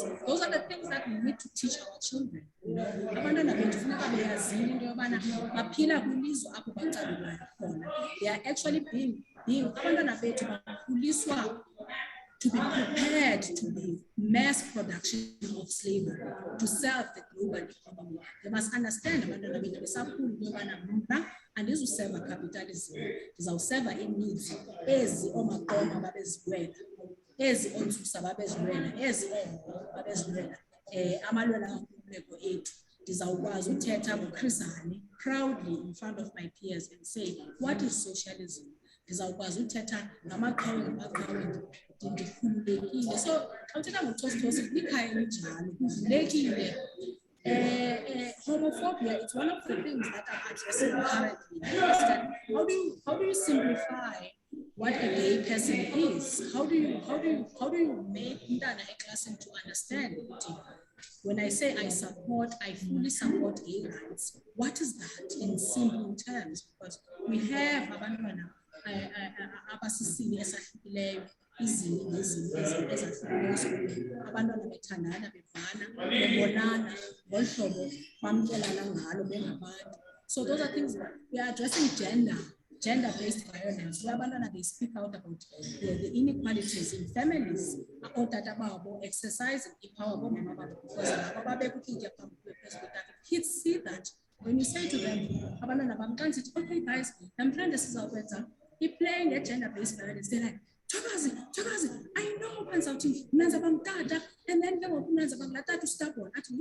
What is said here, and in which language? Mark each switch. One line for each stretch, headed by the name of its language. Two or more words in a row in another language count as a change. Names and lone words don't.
English: Those are the things that we need to teach our children. You know, they are actually being to be prepared to be mass production of slavery, to serve the global economy. They must understand
Xhosa: abantwana bethu besakhula yobana mna andizuserva capitalism, ndizawuserva ineeds ezi oomaqoma babezilwela, ezi ontsusa babezilwela, ezi oohoho babezilwela, amalwela ankululeko ethu. Ndizawukwazi uthetha ngoChris Hani
English: proudly in front of my peers and say, what is socialism?
Xhosa: Ndizawukwazi uthetha ngamaqhawe ngamaqhawe ndikhululekile. So xa uthetha ngoChosi likhaya elinjalo kuvulekile.
English: Homophobia, it's one of the things that I'm addressing currently. How do you simplify what a gay person is? How do you make Ndana a class to understand? When I say I fully support gay rights, what is that in simple terms? Because we have
Xhosa: abantwana abasisini esahlukileyo, izinto ezahlukileyo esikolweni, abantwana bethandana, bevana, bebonana ngolu hlobo bamkelana ngalo bengabantu.
English: So those are things that we are addressing gender-based violence. Abantwana, they speak out about the inequalities in families.
Xhosa: Otata babo
English: exercising power because kids see that. When you say to them, okay guys, I'm trying to see you're playing a gender-based violence. They're like, Chosi, I know and then to stop one.